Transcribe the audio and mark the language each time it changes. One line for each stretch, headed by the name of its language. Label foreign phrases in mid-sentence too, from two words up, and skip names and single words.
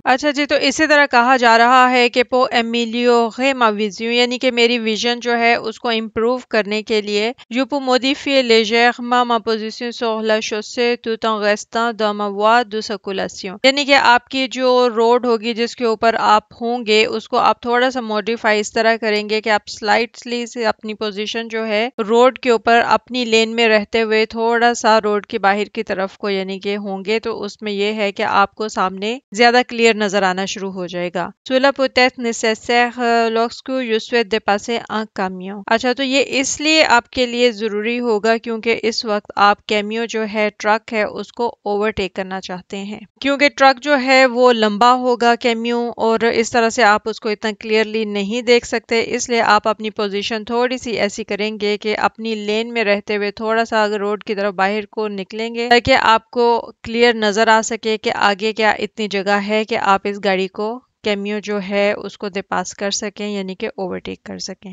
Urdu: اچھا جی، تو اسی طرح کہا جا رہا ہے کہ
French: pour améliorer ma vision،
Urdu: یعنی کہ میری ویژن جو ہے اس کو امپروو کرنے کے لیے je
French: peux modifier légèrement ma position sur la chaussée tout en restant dans ma voie de circulation،
Urdu: یعنی کہ آپ کی جو روڈ ہوگی جس کے اوپر آپ ہوں گے اس کو آپ تھوڑا سا ماڈیفائی اس طرح کریں گے کہ آپ سلائٹلی سے اپنی پوزیشن جو ہے روڈ کے اوپر اپنی لین میں رہتے ہوئے تھوڑا سا روڈ کی باہر کی طرف کو یعنی کہ ہوں گے، تو اس میں یہ ہے کہ آپ کو سامنے زیادہ کلیئر نظر آنا شروع ہو جائے گا۔
French: cela peut être nécessaire lorsque je souhaite dépasser un camion،
Urdu: اچھا تو یہ اس لیے آپ کے لیے ضروری ہوگا کیونکہ اس وقت آپ کیمیو جو ہے ٹرک ہے اس کو اوورٹیک کرنا چاہتے ہیں، کیونکہ ٹرک جو ہے وہ لمبا ہوگا کیمیو، اور اس طرح سے آپ اس کو اتنا کلیئرلی نہیں دیکھ سکتے، اس لیے آپ اپنی پوزیشن تھوڑی سی ایسی کریں گے کہ اپنی لین میں رہتے ہوئے تھوڑا سا اگر روڈ کی طرف باہر کو نکلیں گے تاکہ آپ کو کلیئر نظر آ سکے کہ آگے کیا اتنی جگہ ہے کہ آپ اس گاڑی کو کیمیو جو ہے اس کو دے پاس کر سکیں، یعنی کہ اوورٹیک کر سکیں۔